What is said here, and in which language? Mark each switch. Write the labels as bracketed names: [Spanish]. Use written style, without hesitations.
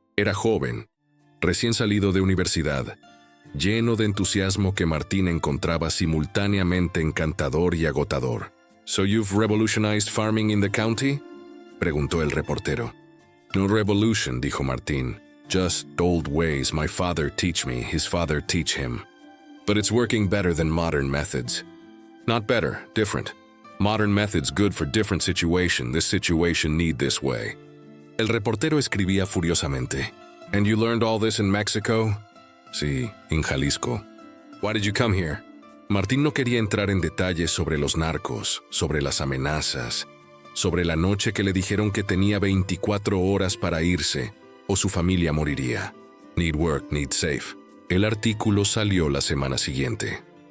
[Spanish] Era joven, recién salido de universidad, lleno de entusiasmo que Martín encontraba simultáneamente encantador y agotador. [English] "So you've revolutionized farming in the county?" [Spanish] preguntó el reportero. [English] No revolution, [Spanish] dijo [English] Martín. Just old ways my father teach me, his father teach him. But it's working better than modern methods. Not better, different. Modern methods good for different situation. This situation need this way. [Spanish] El reportero escribía furiosamente. [English] And you learned all this in Mexico? [Spanish] Sí, en Jalisco. [English] Why did you come here? [Spanish] Martín no quería entrar en detalles sobre los narcos, sobre las amenazas, sobre la noche que le dijeron que tenía 24 horas para irse o su familia moriría. [English] Need work, need safe. [Spanish] El artículo salió la semana siguiente.